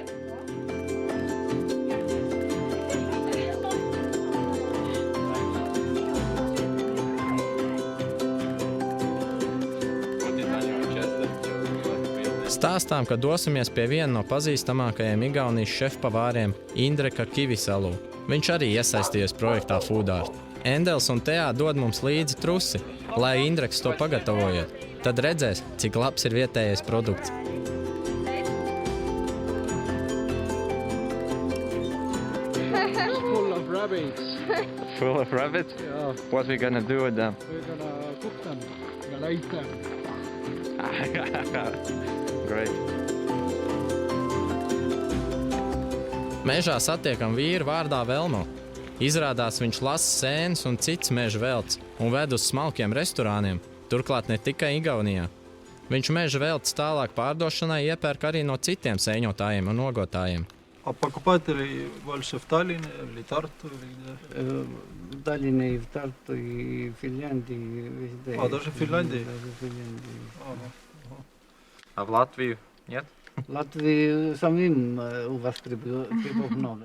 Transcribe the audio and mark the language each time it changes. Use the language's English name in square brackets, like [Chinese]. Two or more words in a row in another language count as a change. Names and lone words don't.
[Latvian] Stāstām, ka dosimies pie viena no pazīstamākajiem Igaunijas šefpavāriem Indreka Kivisalu. Viņš arī iesaistījies projektā Food Art. Endels un Teā dod mums līdzi trusi, lai Indreks to pagatavojiet. Tad redzēs, cik labs ir vietējais produkts. [English] Full of rabbits. Full of rabbits? Yeah. What we gonna do with them? We're gonna cook them. We're gonna eat them. Great. [Latvian] Mežā satiekam vīru vārdā Velmo. Izrādās viņš lasa sēnes un cits meža velts un ved uz smalkiem restorāniem, turklāt ne tikai Igaunijā. Viņš meža velts tālāk pārdošanai iepērk arī no citiem sēņotājiem un nogotājiem. [Russian] А покупатель больше в Таллине или Тарту? В Таллине и в Тарту, и в Финляндии, везде. Даже в Финляндии? Даже в Финляндии. А в Латвию нет? В Латвии самим у вас грибов много.